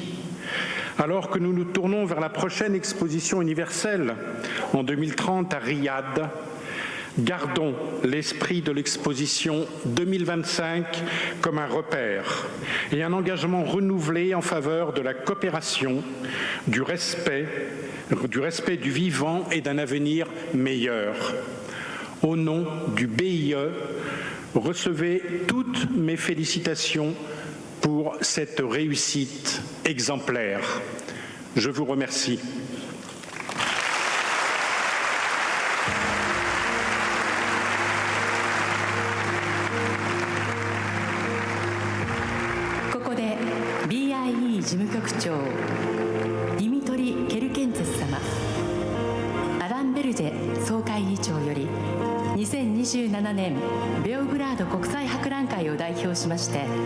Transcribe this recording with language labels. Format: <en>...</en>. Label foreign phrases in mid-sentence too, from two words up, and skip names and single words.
<fr>Alors que nous nous tournons vers la prochaine exposition universelle en 2030 à Riyad, gardons l'esprit de l'exposition 2025 comme un repère et un engagement renouvelé en faveur de la coopération, du respect du vivant et d'un avenir meilleur. Au nom du BIE, recevez toutes mes félicitations pour cette réussite exemplaire. Je vous remercie.</fr> <ja>BIE 事務局長ディミトリ・ケルケンツェス様、アラン・ベルジェ総会議長より2027年ベオグラード国際博覧会を代表しまして</ja>